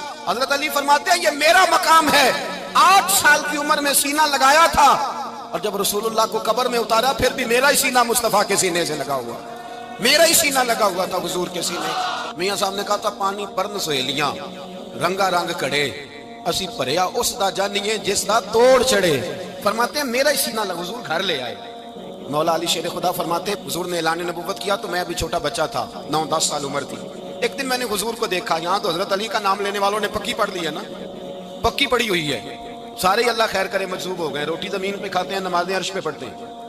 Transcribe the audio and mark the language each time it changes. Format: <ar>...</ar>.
<ur>حضرت علی فرماتے ہیں یہ میرا مقام ہے, 8 سال کی عمر میں سینہ لگایا تھا, اور جب رسول اللہ کو قبر میں اتارا پھر بھی میرا ہی سینہ مصطفیٰ کے سینے سے لگا ہوا, میرا ہی سینہ لگا ہوا تھا حضور کے سینے.</ur> <pa>میاں صاحب نے کہا تھا پانی پرن سہیلیاں رنگا رنگ کڑے, اسی پریا اس دا جانیے جس دا توڑ چڑھے.</pa> <ur>فرماتے ہیں میرا ہی سینہ لگا, حضور گھر لے آئے. مولا علی شیر خدا فرماتے ہیں حضور نے اعلان نبوت کیا تو میں ابھی چھوٹا بچہ تھا, 9-10 سال عمر تھی. ایک دن میں نے حضور کو دیکھا, یہاں تو حضرت علی کا نام لینے والوں نے پکی پڑھ لی ہے نا, پکی پڑی ہوئی ہے, سارے ہی اللہ خیر کرے مجذوب ہو گئے, روٹی زمین پہ کھاتے ہیں, نمازیں عرش پہ پڑھتے ہیں.</ur>